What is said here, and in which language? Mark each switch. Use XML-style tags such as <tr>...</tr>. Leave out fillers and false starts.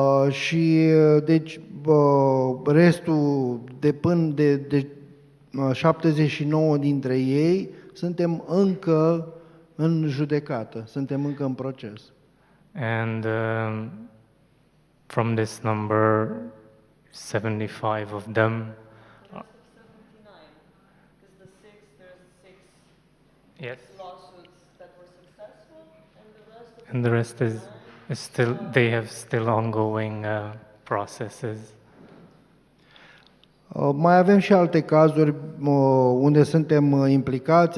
<ro>Și deci restul de 79 dintre ei suntem încă în judecată, suntem încă în proces.</ro> <en>And from this number, 75 of them. 79, because there's six Yes. lawsuits that were successful, And the rest is still, they have still ongoing processes.</en> <ro>Mai avem și alte cazuri unde suntem implicați.</ro>